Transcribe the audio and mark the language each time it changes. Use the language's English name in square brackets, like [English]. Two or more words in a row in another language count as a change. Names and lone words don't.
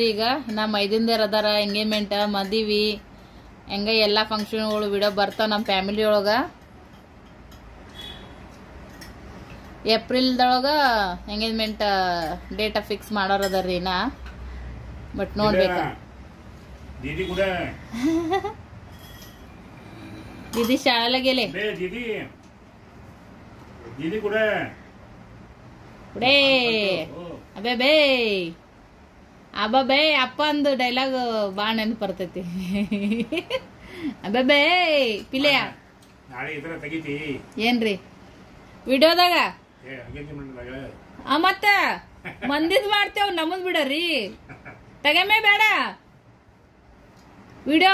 [Kannada] ಈಗ ನಮ್ಮ ಮೈದಿಂದೇರ್ ಅದಾರ, ಎಂಗೇಜ್ಮೆಂಟ್, ಮದುವೆ, ಹೆಂಗ ಎಲ್ಲಾ ಫಂಕ್ಷನ್ಗಳು ವಿಡಿಯೋ ಬರ್ತಾವ ನಮ್ಮ ಫ್ಯಾಮಿಲಿ ಒಳಗ. ಏಪ್ರಿಲ್ದೊಳಗ ಎಂಗೇಜ್ಮೆಂಟ್ ಡೇಟ್ ಫಿಕ್ಸ್ ಮಾಡೋರ್ ಅದಾರ್ರಿ ನಾ. ಬಟ್ ನೋಡ್ಬೇಕ. [Marathi] दीदी शाळेला गेले. दीदी कुठे [Kannada] कुठे ಅಬೇ ಬೇ ಅಬ್ಬ ಬೇ ಅಪ್ಪ ಅಂದು ಡೈಲಾಗ್ ಬಾಳ ನೆನಪು ಬರ್ತೈತಿ. ಅಬೇ ಬೇ ಪಿಲೆಯ ನಾಳೆ ಇದರ ತೆಗಿತಿ ಏನ್ರಿ ವಿಡಿಯೋದಾಗ. ಮತ್ತ ಮಂದಿದ್ ಮಾಡ್ತೇವ್, ನಮ್ಮದ್ ಬಿಡರಿ ತಗಮೇ ಬೇಡ ವಿಡಿಯೋ.